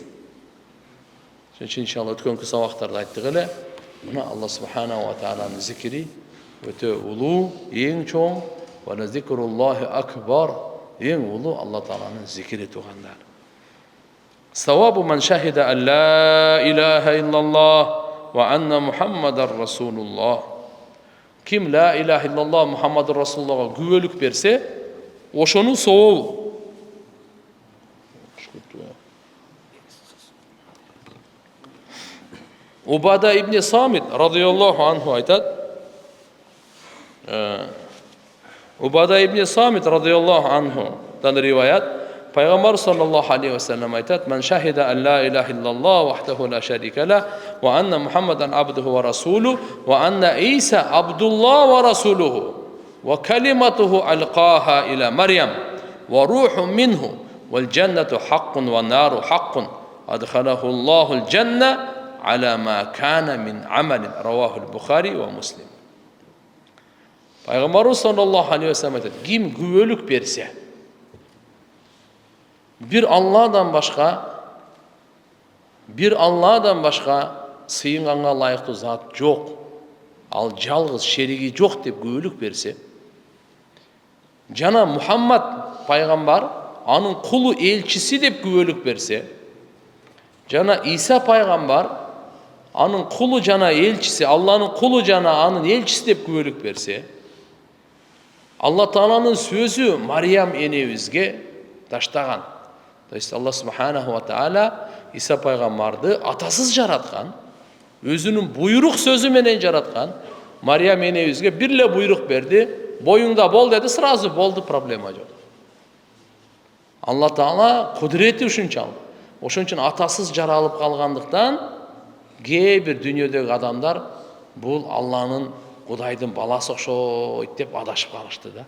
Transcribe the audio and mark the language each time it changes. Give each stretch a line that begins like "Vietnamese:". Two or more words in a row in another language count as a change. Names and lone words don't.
Kyrgyz: Ошон үчүн иншалла өткөнкү сабактарда айттык эле, мына Алла субханаху ва тааланын зикири өтө улуу, эң чоң,
Arabic: وذكر الله أكبر,
Kyrgyz: эң улуу Алла тааланын зикири туугандар.
Arabic: ثواب من شهد أن لا إله إلا الله وأن محمدا رسول الله.
Kyrgyz: Ким
Arabic: لا إله إلا الله محمد رسول الله
Kyrgyz: күбөлүк берсе, ошонун сообу. Убада ибн Самит
Arabic: رضي الله عنه
Kyrgyz: айтат. Убада ибн Самит
Arabic: رضي الله عنه
Kyrgyz: дан риваят, пайгамбар
Arabic: صلى الله عليه وسلم
Kyrgyz: айтат:
Arabic: "من شهد أن لا إله إلا الله وحده لا شريك له وأن محمدا عبده ورسوله وأن عيسى عبد الله ورسوله وكلمته ألقاها إلى مريم وروح منه والجنة حق والنار حق أدخله الله الجنة على ما كان من عمل رواه البخاري ومسلم."
Kyrgyz: Пайгамбарыбыз
Arabic: صلى الله عليه وسلم
Kyrgyz: айтат: "Ким күбөлүк берсе, бир Алладан башка сыйынганга лайыктуу зат жок, ал жалгыз шериги жок деп күбөлүк берсе, жана Мухаммад пайгамбар анын кулу элчиси деп күбөлүк берсе, жана Иса пайгамбар анын кулу жана элчиси, Алланын кулу жана анын элчиси деп күбөлүк берсе, Алла Тааланын сөзү Мариям энебизге таштаган. То есть Алла
Arabic: سبحانه وتعالى
Kyrgyz: Иса пайгамбарды атасыз жараткан, өзүнүн буйрук сөзү менен жараткан. Мариям энебизге бир эле буйрук берди, боюңда бол деди, сразу болду, проблема жок. Алла Таала кудурети ушунчалык. Ошон үчүн атасыз жаралып калгандыктан кээ бир дүйнөдөгү адамдар бул Алланын Кудайдын баласы окшойт деп адашып калышты да.